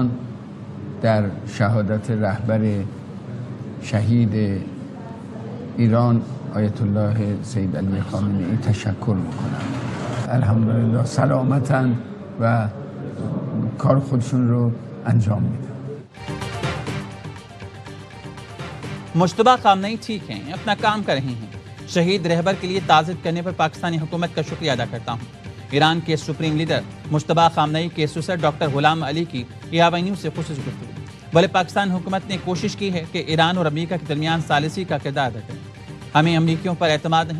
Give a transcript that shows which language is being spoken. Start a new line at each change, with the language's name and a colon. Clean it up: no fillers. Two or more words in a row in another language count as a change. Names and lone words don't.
Persian: در شهادت رهبر شهید ایران آیت الله سید علی خامنه‌ای تشکر میکنم. الحمدلله سلامتن و کار خودشون رو انجام میدن.
Urdu: مشتبہ خامنئی ٹھیک ہیں، اپنا کام کر رہے ہیں۔ شہید رہبر کے لیے تعزیت کرنے پر پاکستانی حکومت کا شکریہ ادا کرتا ہوں۔ ایران کے سپریم لیڈر مشتبہ خامنئی کے سسر ڈاکٹر غلام علی کی AVI نیوز سے خصوصی گفتگو۔ بھلے پاکستان حکومت نے کوشش کی ہے کہ ایران اور امریکہ کے درمیان ثالثی کا کردار ادا کرے، ہمیں امریکیوں پر اعتماد نہیں۔